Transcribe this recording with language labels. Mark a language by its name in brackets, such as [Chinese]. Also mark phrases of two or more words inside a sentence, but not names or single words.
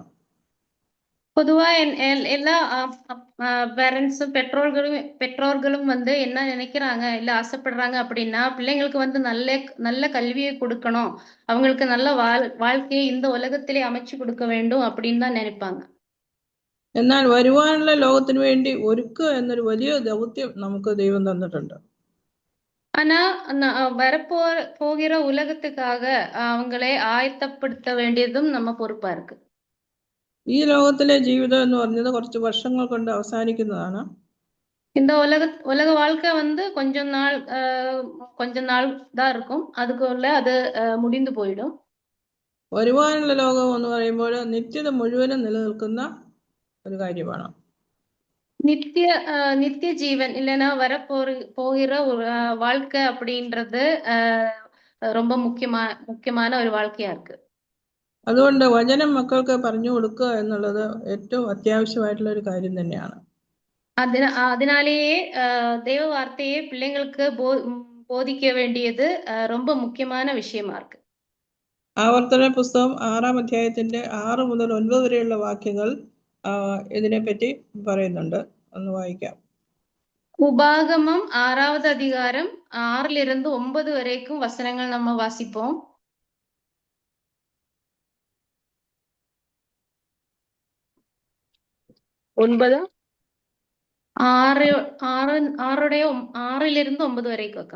[Tamil] பொதுவா எல்லா பேரண்ட்ஸும் பெற்றோர்களும் வந்து என்ன நினைக்கிறாங்க, இல்ல ஆசைப்படுறாங்க அப்படின்னா, பிள்ளைங்களுக்கு வந்து நல்ல கல்வியை கொடுக்கணும், அவங்களுக்கு நல்ல வாழ்க்கையை இந்த உலகத்திலே அமைச்சு கொடுக்க வேண்டும் அப்படின்னு தான் நினைப்பாங்க. [Malayalam] എന്നാൽ വരുവാനുള്ള ലോകത്തിനു വേണ്ടി ഒരുക്കുക എന്നൊരു വലിയ ദൗത്യം നമുക്ക് ദൈവം തന്നിട്ടുണ്ട്. [Tamil] ஆனா போகிற உலகத்துக்காக அவங்களை ஆயத்தப்படுத்த வேண்டியதும் நம்ம பொறுப்பா இருக்கு. [Malayalam] ഈ ലോകത്തിലെ ജീവിതം എന്ന് പറഞ്ഞത് കുറച്ച് വർഷങ്ങൾ കൊണ്ട് അവസാനിക്കുന്നതാണ്. [Tamil] இந்த உலக வாழ்க்கை வந்து கொஞ்ச நாள் தான் இருக்கும், அதுக்குள்ள அது முடிந்து போயிடும். [Malayalam] വരുവാനുള്ള ലോകം എന്ന് പറയുമ്പോൾ നിത്യത മുഴുവനും നിലനിൽക്കുന്ന ഒരു കാര്യമാണ്. [Tamil] நித்திய ஜீவன் இல்லைன்னா போகிற ஒரு வாழ்க்கை அப்படின்றது ரொம்ப முக்கியமான ஒரு வாழ்க்கையா இருக்கு. [Malayalam] അതുകൊണ്ട് വചനം മക്കൾക്ക് പറഞ്ഞു കൊടുക്കുക എന്നുള്ളത് ഏറ്റവും അത്യാവശ്യമായിട്ടുള്ള ഒരു കാര്യം തന്നെയാണ്. [Tamil] அதனாலேயே தேவ வார்த்தையை பிள்ளைங்களுக்கு போதிக்க வேண்டியது ரொம்ப முக்கியமான விஷயமா இருக்கு. [Malayalam] ആവർത്തന പുസ്തകം 6-ാം അധ്യായത്തിന്റെ 6 മുതൽ 9 വരെയുള്ള വാക്യങ്ങൾ ഇതിനെപ്പറ്റി പറയുന്നുണ്ട്. ഒന്ന് വായിക്കാം. [Tamil] உபாகமம் 6வது அதிகாரம் 6லிருந்து 9 வரைக்கும் வசனங்கள் நம்ம வாசிப்போம். ஒன்பதா 6லிருந்து 9 வரைக்கும் அக்கா.